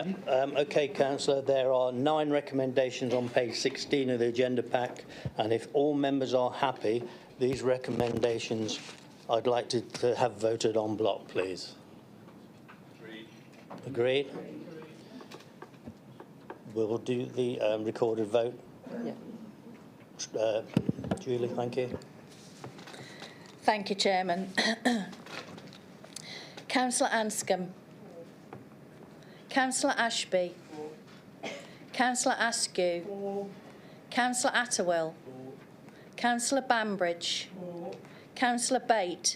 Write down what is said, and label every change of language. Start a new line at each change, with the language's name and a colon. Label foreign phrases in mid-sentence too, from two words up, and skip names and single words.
English: OK, Councillor, there are 9 recommendations on page 16 of the agenda pack, and if all members are happy, these recommendations I'd like to have voted en bloc, please. Agreed? We'll do the recorded vote. Yeah. Julie, thank you. Thank you, Chairman. Councillor Anscombe. Councillor Ashby. Councillor Askew. Councillor Attewell. Councillor Bambridge. Councillor Bate.